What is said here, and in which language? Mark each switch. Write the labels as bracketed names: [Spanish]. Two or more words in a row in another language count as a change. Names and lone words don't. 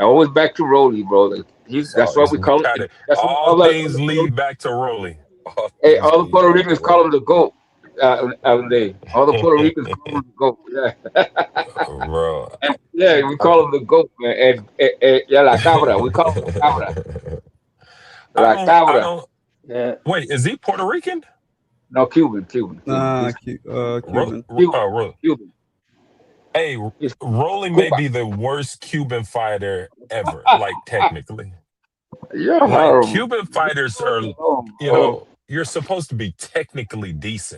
[English] Always back to Rolly, bro. Like, So that's why we call got it. it. That's why All things lead back to Rolly. All things All the lead Puerto back to Ricans call Rolly. him the goat. All the Puerto Ricans call him the goat. Yeah. Bro. And yeah, we call him the goat, man. Yeah, [Spanish] la cabra. [English] We call him [Spanish] la cabra. La [English] I cabra. don't. Yeah. Wait, is he Puerto Rican? No, Cuban. Nah, He's Cuban. Cuban. Hey, He's Rolly may Cuba. be the worst Cuban fighter ever. Like technically, You're like horrible. Cuban fighters are, you're supposed to be technically decent.